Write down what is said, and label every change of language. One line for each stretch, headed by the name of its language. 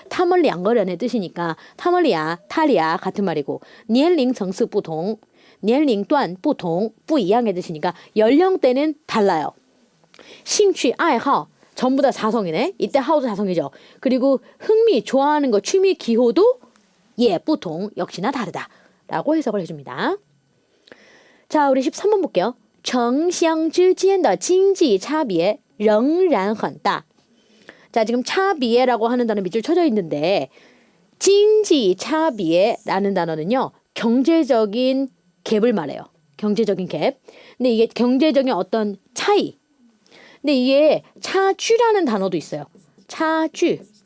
Korean: 타멀리 양거련의 뜻이니까 타멀리아, 타리아 같은 말이고
Chinese: 年龄 정치 不同,
Korean: 年龄 또한 不同, 不一样의 뜻이니까 연령대는 달라요.
Chinese: 兴趣爱好
Korean: 전부 다 사성이네. 이때 하우도 사성이죠. 그리고 흥미, 좋아하는 거, 취미, 기호도 예, 不同 역시나 다르다 라고 해석을 해줍니다. 자, 우리 13번 볼게요.
Chinese: 城乡之间的经济差别仍然很大.
Korean: 자, 지금 차비에라고 하는 단어 밑줄 쳐져 있는데经济 차비에라는 단어는요. 경제적인 갭을 말해요. 경제적인 갭. 근데 이게 경제적인 어떤 차이. 근데 이게 차주라는 단어도 있어요. 차주.